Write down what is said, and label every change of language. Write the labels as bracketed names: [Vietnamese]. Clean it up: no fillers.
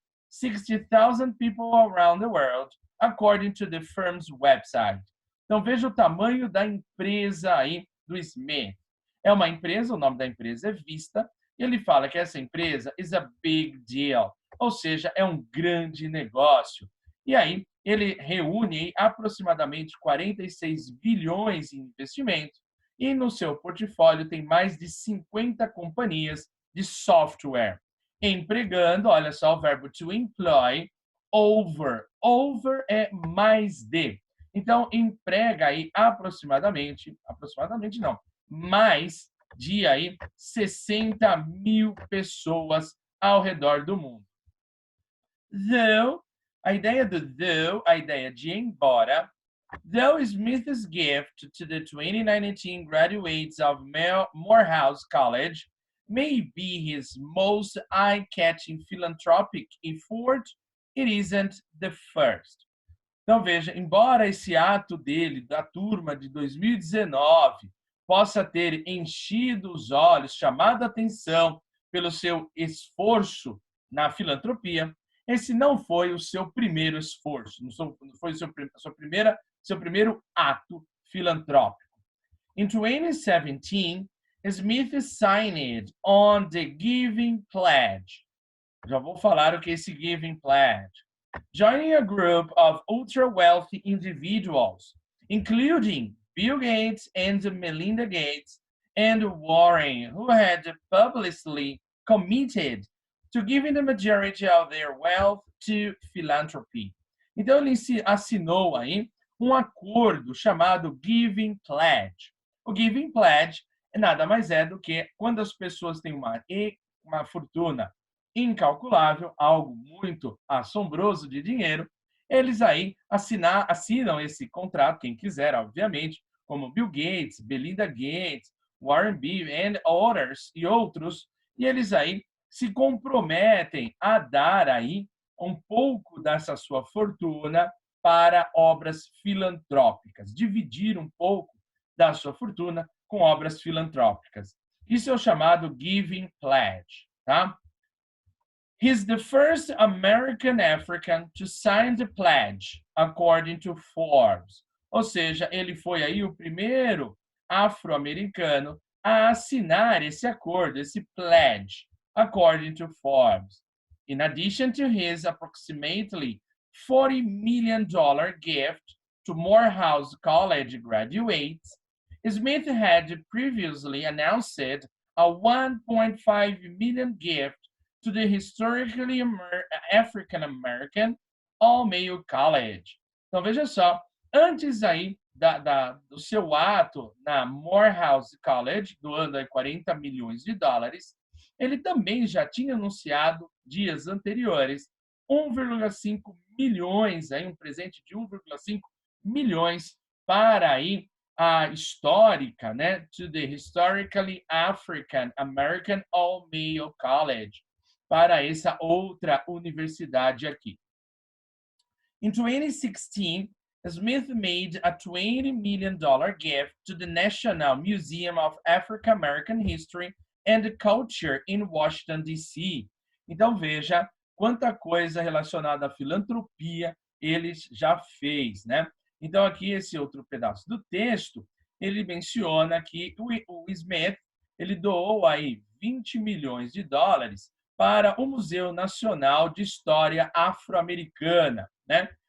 [English] 60,000 people around the world, according to the firm's website. [Portuguese] Então veja o tamanho da empresa aí do Smith. É uma empresa, o nome da empresa é Vista, e ele fala que essa empresa [English] is a big deal, [Portuguese] ou seja, é um grande negócio. E aí ele reúne aproximadamente 46 bilhões em investimento e no seu portfólio tem mais de 50 companhias de software, empregando, olha só o verbo [English] to employ, [Portuguese] over é mais de. Então, emprega aí aproximadamente não, mais de aí 60 mil pessoas ao redor do mundo. [English] Though, [Portuguese] a ideia do though, a ideia de embora, [English] though Smith's gift to the 2019 graduates of Morehouse College may be his most eye-catching philanthropic effort, it isn't the first. [Portuguese] Então, veja, embora esse ato dele, da turma de 2019, possa ter enchido os olhos, chamado a atenção pelo seu esforço na filantropia, esse não foi o seu primeiro esforço, não foi seu primeiro ato filantrópico. [English] In 2017, Smith signed on the Giving Pledge. [Portuguese] Já vou falar o que é esse Giving Pledge. [English] Joining a group of ultra-wealthy individuals, including Bill Gates and Melinda Gates and Warren, who had publicly committed to giving the majority of their wealth to philanthropy. [Portuguese] Então, ele assinou aí um acordo chamado Giving Pledge. O Giving Pledge nada mais é do que quando as pessoas têm uma fortuna incalculável, algo muito assombroso de dinheiro, eles aí assinam esse contrato, quem quiser, obviamente, como Bill Gates, Melinda Gates, Warren Buffett [English] and others [Portuguese] e outros, e eles aí se comprometem a dar aí um pouco dessa sua fortuna para obras filantrópicas, dividir um pouco da sua fortuna com obras filantrópicas. Isso é o chamado Giving Pledge, tá? [English] He's the first American African to sign the pledge, according to Forbes. [Portuguese] Ou seja, ele foi aí o primeiro afro-americano a assinar esse acordo, esse pledge, [English] according to Forbes. In addition to his approximately $40 million gift to Morehouse College graduates, Smith had previously announced a $1.5 million gift to the historically African American All-Male College. [Portuguese] Então, veja só, antes aí do seu ato na Morehouse College, doando aí 40 milhões de dólares, ele também já tinha anunciado, dias anteriores, 1,5 milhões, aí, um presente de 1,5 milhões para aí a histórica, né, [English] to the historically African American All-Male College, [Portuguese] para essa outra universidade aqui. [English] In 2016, Smith made a $20 million gift to the National Museum of African American History and Culture in Washington, D.C. [Portuguese] Então, veja quanta coisa relacionada à filantropia ele já fez, né? Então, aqui, esse outro pedaço do texto, ele menciona que o Smith, ele doou aí 20 milhões de dólares para o Museu Nacional de História Afro-Americana, né?